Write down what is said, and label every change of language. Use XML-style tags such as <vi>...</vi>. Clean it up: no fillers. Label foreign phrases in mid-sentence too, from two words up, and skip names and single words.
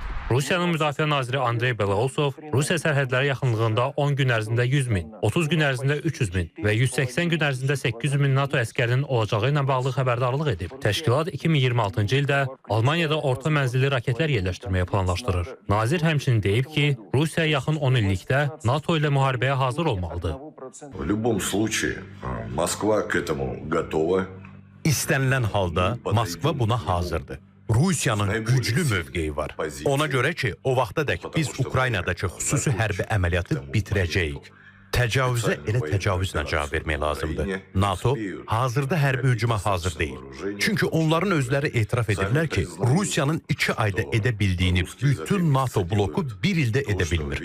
<az>Rusiyanın Müdafiə Naziri Andrey Belousov Rusiya sərhədləri yaxınlığında 10 gün ərzində 100 min, 30 gün ərzində 300 min və 180 gün ərzində 800 min NATO əskərinin olacağı ilə bağlı xəbərdarlıq edib. Təşkilat 2026-cı ildə Almaniyada orta mənzilli raketlər yerləşdirməyə planlaşdırır. Nazir həmçinin deyib ki, Rusiya yaxın 10 illikdə NATO ilə müharibəyə hazır olmalıdır.</az> <ru>В любом случае, Москва к этому готова.</ru> <az>İstənilən halda Moskva buna hazırdır. Rusiyanın güclü mövqeyi var. Ona görə ki, o vaxtadək biz Ukraynadakı xüsusi hərbi əməliyyatı bitirəcəyik. Təcavüzə elə təcavüzlə cavab vermək lazımdır. NATO hazırda hərbi hücuma hazır deyil. Çünki onların özləri etiraf ediblər ki, Rusiyanın 2 ayda edə bildiyini bütün NATO bloku bir ildə edə bilmir.</az>